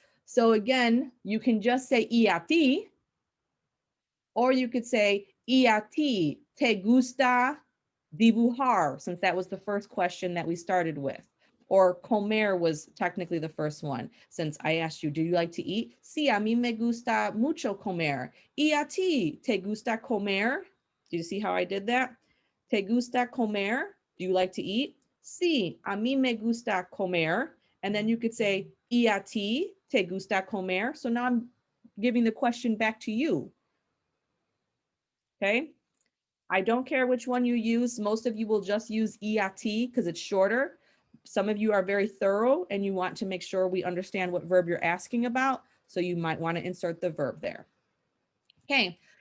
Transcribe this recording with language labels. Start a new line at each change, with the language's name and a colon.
English: So again, you can just say
Spanish: y a ti,
English: or you could say,
Spanish: ¿Y a ti te gusta dibujar?
English: Since that was the first question that we started with. Or comer was technically the first one. Since I asked you, do you like to eat?
Spanish: Sí, a mí me gusta mucho comer. ¿Y a ti te gusta comer?
English: Do you see how I did that?
Spanish: ¿Te gusta comer?
English: Do you like to eat?
Spanish: Sí, a mí me gusta comer.
English: And then you could say,
Spanish: ¿Y a ti te gusta comer?
English: So now I'm giving the question back to you. Okay. I don't care which one you use. Most of you will just use EIT because it's shorter. Some of you are very thorough and you want to make sure we understand what verb you're asking about. So you might want to insert the verb there. Okay.